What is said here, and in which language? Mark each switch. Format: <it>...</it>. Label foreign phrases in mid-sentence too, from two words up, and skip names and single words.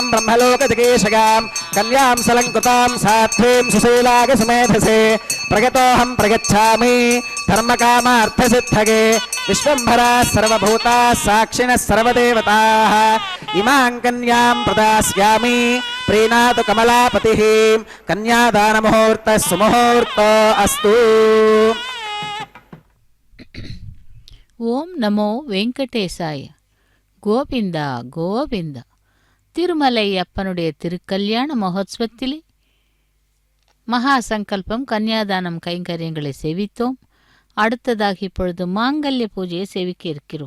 <sa>బ్రహ్మలోక జిగేషగాం కన్యాం సలంకృతాం సాధ్వీం సుశీలాగ సుమేధసే ప్రగతోహం ప్రగచ్ఛామి ధర్మకామార్థసిద్ధగే విశ్వంభరా సర్వభూతా సాక్షిణః సర్వదేవతాః ఇమాం కన్యాం ప్రదాస్యామి ప్రీణాతు కమలాపతిః కన్యాదానముహూర్తః సుముహూర్తో అస్తు. ஓம் நமோ வெங்கடேசாய. கோவிந்தா கோவிந்தா.</sa> <ta>திருமலை அப்பனுடைய திருக்கல்யாண மகோத்சவத்திலே மகா சங்கல்பம் கன்னியாதானம் கைங்கரியங்களை சேவித்தோம். அடுத்ததாக இப்பொழுது மாங்கல்ய பூஜையை சேவிக்க இருக்கிறோம்.</ta>